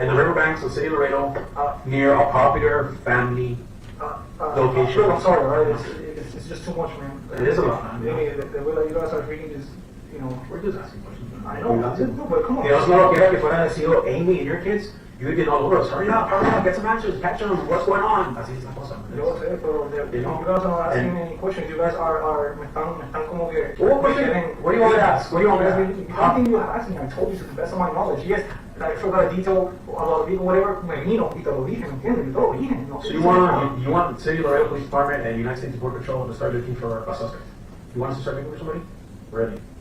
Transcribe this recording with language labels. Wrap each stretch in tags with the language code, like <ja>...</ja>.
<en>In the riverbanks of City of Laredo, near a popular family location. Look, I'm sorry, right? It's just too much, man. It is a lot, man. The way that you guys are treating this, We're just asking questions. I know, but come on. You know, if</en> <es>fuera sido</es> <en>Amy and your kids, you would get all over us. Hurry up, get some answers, catch them, what's going on?</en> <es>Así es la cosa. Yo sé, pero</es> <en>you guys are not asking any questions. You guys</en> <es>me están como que...</es> <en>What question? What do you want me to ask? What do you want me to ask? Anything you have asked me, I told you to the best of my knowledge. Yes, I forgot a detail about whatever,</en> <es>me vino y te lo dije, ¿me entiendes? Yo te lo dije. No,</es> <en>So you want City of Laredo Police Department and United States Border Patrol to start looking for a suspect? You want us to start looking for somebody? Ready.</en>